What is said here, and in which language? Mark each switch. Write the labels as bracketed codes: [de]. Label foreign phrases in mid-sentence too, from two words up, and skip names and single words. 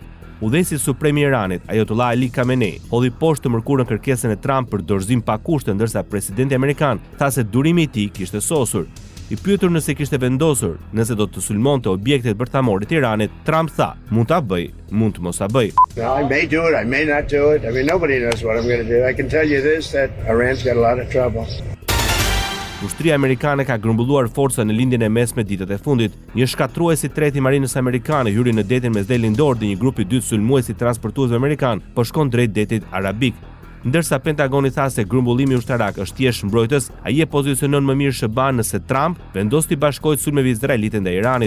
[sq] Udhëheqësi suprem i Iranit, Ayatollah Ali Khamenei, hodhi poshtë të mërkurën kërkesën e Trump për dorëzim pa kushte, ndërsa presidenti amerikan tha se durimi i tij kishte sosur. I pyetur nëse kishte vendosur nëse do të sulmonte objektet bërthamore të Iranit, Trump tha: "Mund ta bëj, mund të mos ta bëj." [en] I may do it, I may not do it. I mean, nobody knows what I'm going to do. I can tell you this, that Iran's got a lot of trouble. [sq] Ushtria amerikane ka grumbulluar forca në lindjen e mesme ditët e fundit. Një shkatrues i tretë i marinës amerikane hyri në detin mesdel lindor dhe një grup i dytë sulmues i transportuesve amerikan po shkon drejt detit arabik. Ndërsa Pentagoni tha se grumbullimi ushtarak është thjesht mbrojtës, ai e pozicionon më mirë SBA-n nëse Trump vendos të bashkohet sulmeve izraelite ndaj Iranit.